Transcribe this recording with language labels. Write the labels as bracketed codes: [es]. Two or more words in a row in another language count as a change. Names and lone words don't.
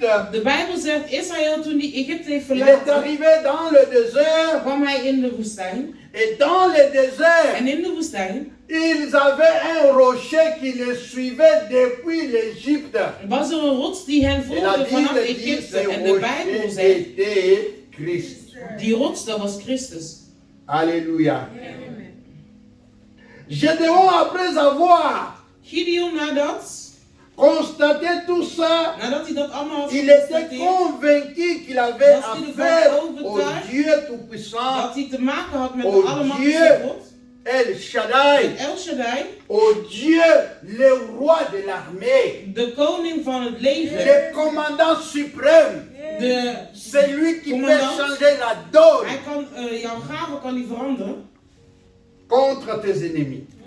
[nl] De Bijbel zegt Israël toen hij Egypte heeft verlaten. [fr] Il est arrivé dans le désert. [nl] Kwam hij in de woestijn. [fr] Et dans le désert. [nl] En in de woestijn. [fr] Ils avaient un rocher qui les suivait depuis l'Égypte. [nl] Was er een rots die hen volgde vanaf Egypte. En de Bijbel zegt. Die rots dat was Christus. [fr] Alléluia. Gédéon, après avoir [nl] Gideon nadat [fr] constaté tout ça, il était convaincu qu'il avait affaire au Dieu Tout-Puissant, au Dieu El Shaddai, au Dieu, le roi de l'armée, le commandant suprême, c'est lui qui peut changer la donne contre tes ennemis.